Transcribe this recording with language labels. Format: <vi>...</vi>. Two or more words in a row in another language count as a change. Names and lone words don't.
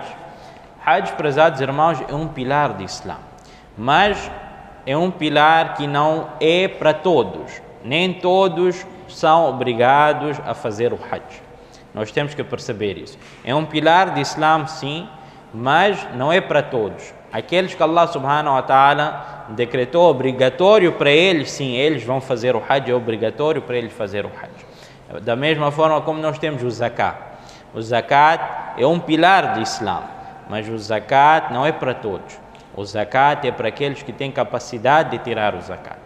<pt>Hajj, prezados irmãos, é um pilar de Islã, mas é um pilar que não é para todos, nem todos são obrigados a fazer o Hajj. Nós temos que perceber isso. É um pilar de Islã, sim, mas não é para todos. Aqueles que Allah</pt> <ar>سبحانه وتعالى</ar> <pt>decretou obrigatório para eles, sim, eles vão fazer o Hajj, é obrigatório para eles fazer o Hajj. Da mesma forma como nós temos o Zakat. O Zakat é um pilar de Islã, mas o Zakat não é para todos. O Zakat é para aqueles que têm capacidade de tirar o Zakat.</pt>